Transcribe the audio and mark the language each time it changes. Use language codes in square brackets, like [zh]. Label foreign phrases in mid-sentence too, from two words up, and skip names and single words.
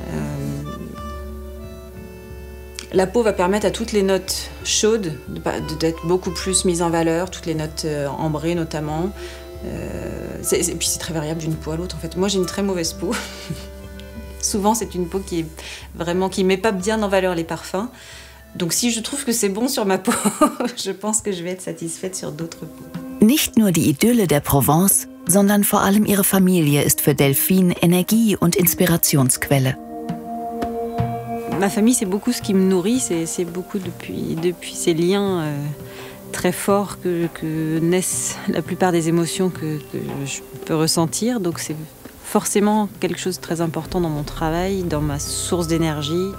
[fr] La peau va permettre à toutes les notes chaudes d'être beaucoup plus mises en valeur, toutes les notes ambrées notamment. Et puis c'est très variable d'une peau à l'autre en fait. Moi j'ai une très mauvaise peau. Souvent c'est une peau qui met pas bien en valeur les parfums. Donc si je trouve que c'est bon sur ma peau, je pense que je vais être satisfaite sur d'autres peaux. [de] Nicht nur die Idylle der Provence, sondern vor allem ihre Familie ist für Delphine Energie- und Inspirationsquelle. [fr] Ma famille, c'est beaucoup ce qui me nourrit, c'est beaucoup depuis ces liens très forts que naissent la plupart des émotions que je peux ressentir. Donc c'est forcément quelque chose de très important dans mon travail, dans ma source d'énergie.